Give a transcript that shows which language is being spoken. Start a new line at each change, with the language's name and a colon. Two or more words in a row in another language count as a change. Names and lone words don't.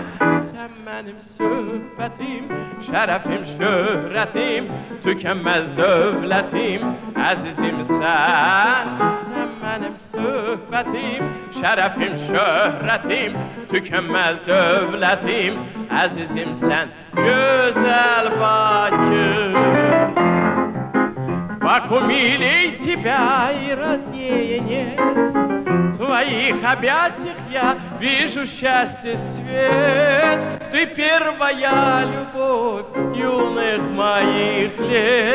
Azerbaijani: Sən mənim söhbətim, şərəfim, şöhrətim, tükənməz dövlətim, əzizimsən. Sən mənim söhbətim, şərəfim, şöhrətim, tükənməz dövlətim, əzizimsən. Gözəl Bakı,
Russian: Баку, милей тебя и роднее нет. В твоих объятиях я вижу счастье свет. Ты первая любовь юных моих лет.